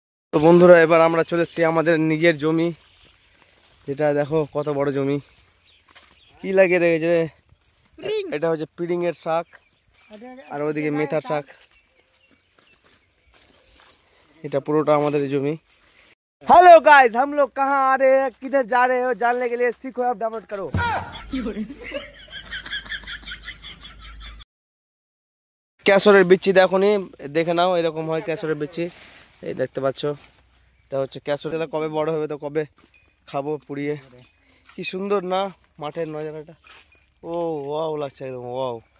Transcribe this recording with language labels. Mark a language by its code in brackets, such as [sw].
[bn] তো বন্ধুরা, এবার আমরা চলে এসেছি আমাদের নিজের জমি, যেটা দেখো কত বড় জমি। কি লাগিয়ে রেখেছে, এটা হচ্ছে পিডিং এর শাক, আর ওইদিকে মেথার শাক। এটা পুরোটা আমাদের জমি। [hi] हेलो गाइस, हम लोग कहाँ आ रहे हैं, किधर जा रहे हो, जानने के लिए सीखो ऐप डाउनलोड करो। [bn] কেশরের বিচি দেখো নি, দেখে নাও এরকম হয় কেশরের বিচি। এই দেখতে পাচ্ছ, এটা হচ্ছে কেশর। কবে বড় হবে তো কবে খাবো পুড়িয়ে। কি সুন্দর না মাঠের নজারাটা, ও ওয়াও লাগছে একদম ওয়াও।